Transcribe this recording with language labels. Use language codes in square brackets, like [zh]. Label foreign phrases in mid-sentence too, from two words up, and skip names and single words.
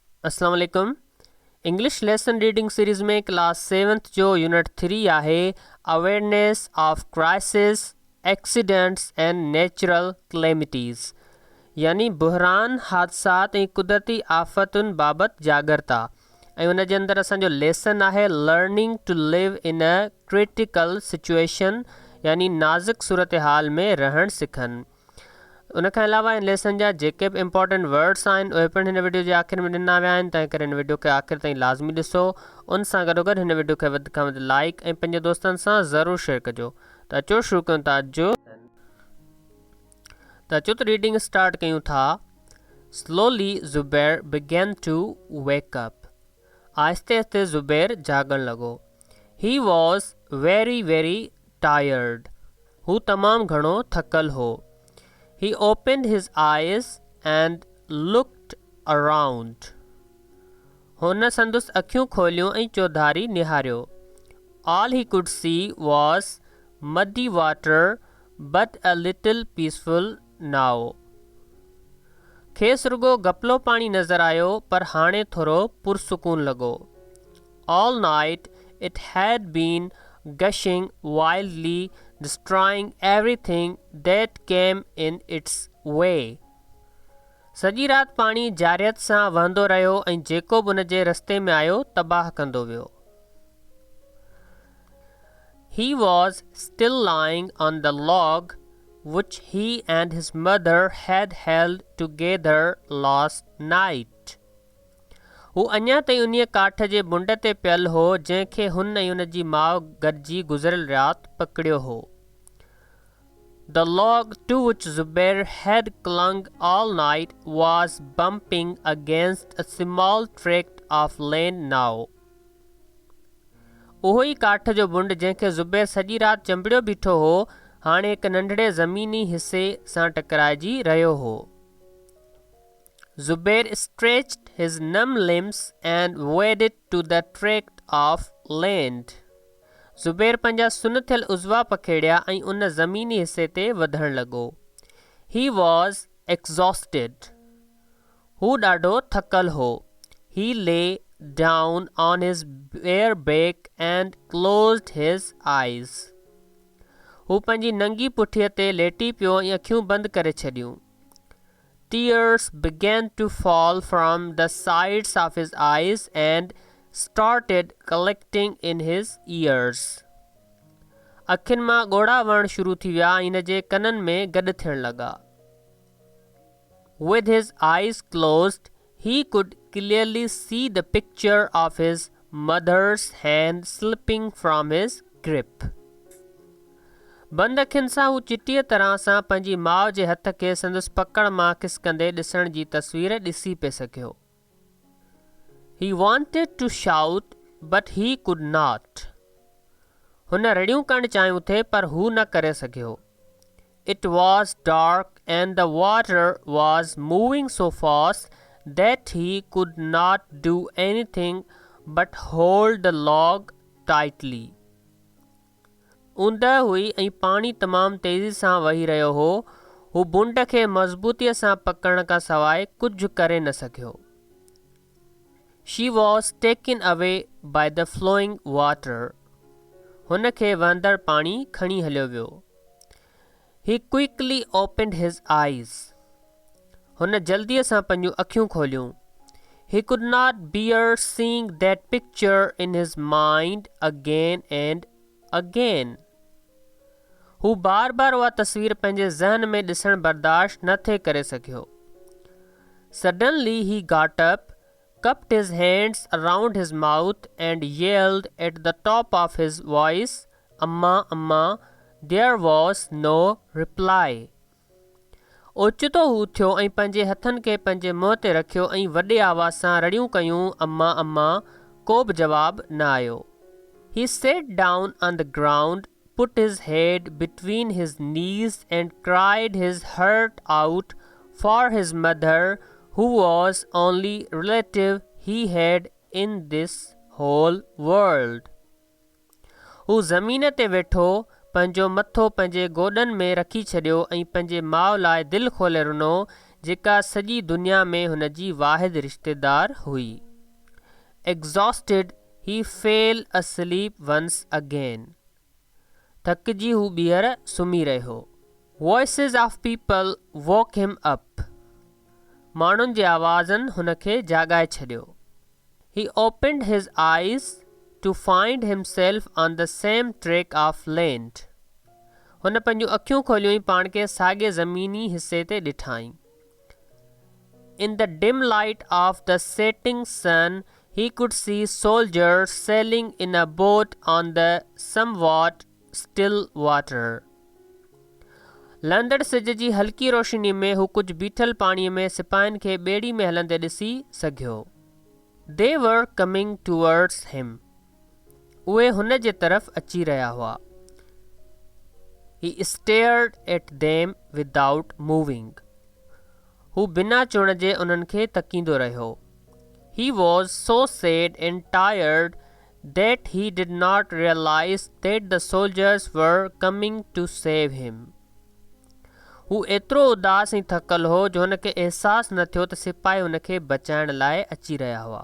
[ar] السلام عليكم. [en] English lesson reading series [sd] में क्लास 7th जो यूनिट 3 आहे [en] awareness of crisis accidents and natural calamities, [sd] यानी बहरान हादसात ऐं कुदरती आफ़तुनि बाबति जागरता। ऐं उन जे अंदरि असांजो लेसन आहे [en] learning to live in a critical situation, [sd] यानी नाज़ुक सूरत हाल में रहणु सिखनि। उनखां अलावा इन लेसन जा जेके बि [en] important words [sd] आहिनि उहे पिणु हिन वीडियो जे आख़िर में ॾिना विया आहिनि, तंहिं करे हिन वीडियो खे आख़िर ताईं लाज़मी ॾिसो। उन सां गॾोगॾु हिन वीडियो खे वधि खां वधि लाइक ऐं पंहिंजे दोस्तनि सां ज़रूरु शेयर कजो। त अचो शुरू कयूं था अचो त [en] reading start [sd] कयूं था। [en] slowly Zubair began to wake up. [sd] आहिस्ते आहिस्ते ज़ुबैर जाॻणु लॻो। [en] he was very very tired. [sd] हू तमामु घणो थकल हो। [en] He opened his eyes and looked around. [sd] हुन संदुसि अखियूं खोलियूं ऐं चौधारी निहारियो। [en] All he could see was muddy water, but a little peaceful now. [sd] खेसि रुगो गपलो पाणी नज़र आयो, पर हाणे थोरो पुरसुकून लॻो। [en] All night it had been gushing wildly, destroying everything that came in its way. [sd] सॼी राति पाणी जारियत सां वहंदो रहियो ऐं जेको बि उन जे रस्ते में आयो तबाह कंदो वियो। [en] He was still lying on the log which he and his mother had held together last night. [sd] हू अञा ताईं उन काठ जे मुंड ते पियल हो जंहिंखे हुन ऐं उन जी माउ गॾिजी गुज़िरियल राति पकड़ियो हो। [en] The log to which Zubair had clung all night was bumping against a small tract of land now. [sd] उहो ई काठ जो मुंड जंहिंखे ज़ुबैर सॼी राति चंबिड़ियो बीठो हो, हाणे हिकु नंढड़े ज़मीनी हिसे सां टकराइजी रहियो हो। [en] Zubair stretched his numb limbs and waded to the tract of land. [sd] ज़ुबैर पंहिंजा सुन थियल उज़वा पखेड़िया ऐं उन ज़मीनी हिसे ते वधणु लॻो। [en] He was exhausted. [sd] हू ॾाढो थकल हो। [en] He lay down on his bare back and closed his eyes. [sd] हू पंहिंजी नंगी पुठीअ ते लेटी पियो ऐं अखियूं बंदि करे छॾियूं। [en] Tears began to fall from the sides of his eyes and started collecting in his ears. [sd] अखियुनि मां ॻोढ़ा वहणु शुरू थी विया ऐं हिन जे कननि में गॾु थियणु लॻा। [en] With his eyes closed, he could clearly see the picture of his mother's hand slipping from his grip. [sd] बंदि अखियुनि सां हू चिटीअ तरह सां पंहिंजी माउ जे हथ खे संदसि पकड़ मां खिसकंदे ॾिसण जी तस्वीर ॾिसी पिए सघियो। [en] He wanted to shout, but he could not. [sd] हुन रड़ियूं करणु चाहियूं थे पर हू न करे सघियो। [en] It was dark and the water was moving so fast that he could not do anything but hold the log tightly. [sd] ऊंदहि हुई ऐं पाणी तमामु तेज़ी सां वही रहियो हो। हू बुंड खे मज़बूतीअ सां पकड़ण खां सवाइ कुझु करे न सघियो। [en] She was taken away by the flowing water. [sd] हुन खे वहंदड़ पाणी खणी हलियो वियो। [en] He quickly opened his eyes. [sd] हुन जल्दीअ सां पंहिंजूं अखियूं खोलियूं। [en] He could not bear seeing that picture in his mind again and again. [sd] हू बार बार उहा तस्वीर पंहिंजे ज़हन में ॾिसणु बर्दाश्त न थे करे सघियो। [en] Suddenly he got up, cupped his hands around his mouth and yelled at the top of his voice, "Amma, Amma!" There was no reply. [sd] ओचितो हू थियो ऐं पंहिंजे हथनि खे पंहिंजे मुंहं ते रखियो ऐं वॾे आवाज़ सां रड़ियूं कयूं, "अम्मा, अम्मा!" को बि जवाबु न आयो। [en] He sat down on the ground, put his head between his knees and cried his heart out for his mother, who was only relative he had in this whole world. [sd] हू ज़मीन ते वेठो, पंहिंजो मथो पंहिंजे गोॾनि में रखी छॾियो ऐं पंहिंजे माउ लाइ दिलि खोले रुनो, जेका सॼी दुनिया में हुन जी वाहिद रिश्तेदार हुई। [en] Exhausted, he fell asleep once again. [sd] थकिजी हू ॿीहर सुम्ही रहियो। [en] Voices of people woke him up. [sd] माण्हुनि जे आवाज़नि हुन खे जाॻाए छॾियो। [en] He opened his eyes to find himself on the same track of land. [sd] हुन पंहिंजूं अखियूं खोलियूं पाण खे साॻे ज़मीनी हिसे ते ॾिठाई। [en] In the dim light of the setting sun, he could see soldiers sailing in a boat on the somewhat still water. [sd] लंदड़ सिज जी हल्की रोशनी में हू कुझु बीठल पाणीअ में सिपाहियुनि खे ॿेड़ी में हलंदे ॾिसी सघियो। [en] They were coming towards him. [sd] उहे हुन जे तरफ़ अची रहिया हुआ। [en] He stared at them without moving. [sd] हू बिना चुण जे उन्हनि खे तकींदो रहियो। [en] He was so sad and tired that he did not realize that the soldiers were coming to save him. [sd] हू एतिरो उदास ऐं थकल हो जो हुन खे अहसासु न थियो त सिपाही हुन खे बचाइण लाइ अची रहिया हुआ।